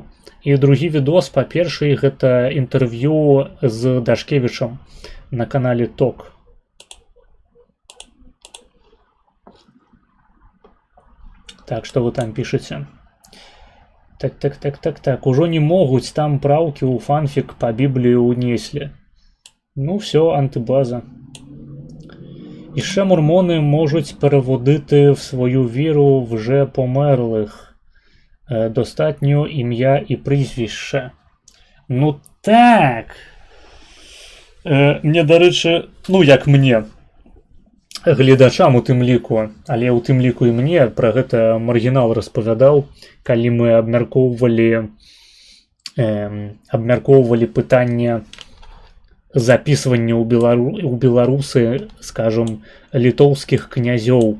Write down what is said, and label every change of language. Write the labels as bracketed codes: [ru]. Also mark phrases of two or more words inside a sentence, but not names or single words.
[be] І другі відос, па-першай, гэта інтэрв'ю з Дашкевічам на канале ТОК. Так, што вы там пішаце? Так. Ужо не могуць, там праўкі ў фанфік па Біблію ўнеслі. [uk] Ну, все, антыбаза. Іще мормони можуть переводити в свою віру вже померлих. Достатньо ім'я і прізвище. Ну так. [be] Мне, [uk] до речі, [be] ну як мне, гледачам у тым ліку, але у тым ліку і мне пра гэта маргінал распавядаў, калі мы абмяркоўвалі пытанне записывання ў беларусы, скажем, літоўскіх князёў.